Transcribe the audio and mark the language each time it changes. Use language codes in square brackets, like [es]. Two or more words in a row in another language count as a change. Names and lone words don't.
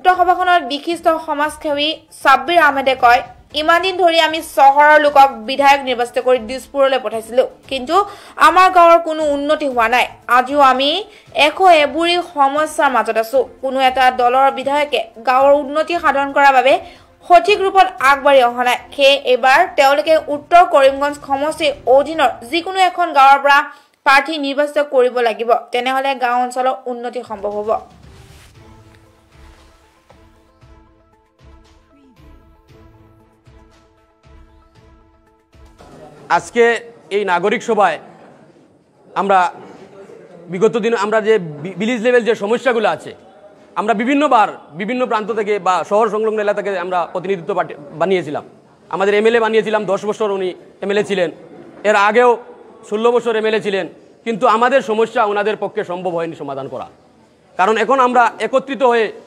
[as] সভাখনত বিশিষ্ট সমাজসেৱী সাব্বিৰ আহমেদে কয় ইমান দিন ধৰি আমি চহৰৰ লোকক বিধায়ক নিৰ্বাচিত কৰি দিছপুৰলৈ পঠাইছিলো কিন্তু আমাৰ গাঁৱৰ কোনো উন্নতি হোৱা নাই আজিও আমি এবুৰি সমস্যাৰ মাজত আছো কোনো এটা দলৰ বিধায়কে গাঁৱৰ উন্নতি সাধন কৰাৰ বাবে সঠিক ৰূপত আগবাঢ়ি অহা নাই হে এবাৰ তেওঁলোকে উত্তৰ কৰিমগঞ্জ সমষ্টিৰ অধীনৰ যিকোনো এখন গাঁৱৰ পৰা প্ৰাৰ্থী নিৰ্বাচিত কৰিব লাগিব তেনেহলে গাঁও অঞ্চলৰ উন্নতি সম্ভৱ হ'ব [bn] আজকে এই নাগরিক সভায় আমরা বিগত দিন আমরা যে [en] village level [bn] যে সমস্যাগুলো আছে আমরা বিভিন্নবার বিভিন্ন প্রান্ত থেকে বা শহর সংলগ্ন এলাকা থেকে আমরা প্রতিনিধিত্ব বানিয়েছিলাম আমাদের এমএলএ বানিয়েছিলাম 10 বছর উনি এমএলএ ছিলেন এর আগেও 16 বছর এমএলএ ছিলেন কিন্তু আমাদের সমস্যা ওনাদের পক্ষে সম্ভব হয়নি সমাধান করা কারণ এখন আমরা একত্রিত হয়ে